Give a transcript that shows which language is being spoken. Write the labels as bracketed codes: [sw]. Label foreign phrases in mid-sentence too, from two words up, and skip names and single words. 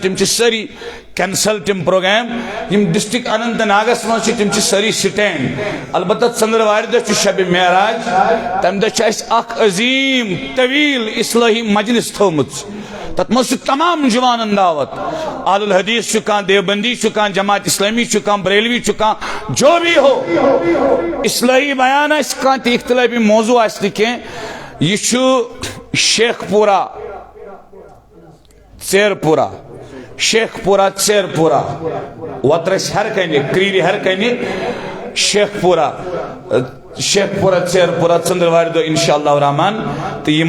[ks] تِم چھِ سٲری کینسل تِم پروگرام یِم ڈسٹرک اننت ناگس منٛز چھِ تِم چھِ سٲری سٹینڈ البتہ ژٔنٛدٕروارِ دۄہ چھُ شبِ معراج تمہِ دۄہ چھُ اَسہِ اکھ عظیٖم طویل اصلٲحی مجلس تھٲومٕژ تتھ منٛز چھُ تمام جوانن دعوت اہل الحدیث چھُ کانٛہہ دیوبندی چھُ کانٛہہ جماعت اسلامی چھُ کانٛہہ بریلوی چھُ کانٛہہ [ur] جو بھی ہو [ks] اصلٲحی بیان آسہِ کانٛہہ تہِ اختلافی موضوع آسہِ نہٕ کینٛہہ یہ چھُ شیخ پورہ ژیر پورہ وترس ہر کنہِ کریٖرِ ہر کنہِ شیخ پورہ ژیر پورہ ژٔنٛدٕروارِ دۄہ انشاءاللہ الرحمان تو یہ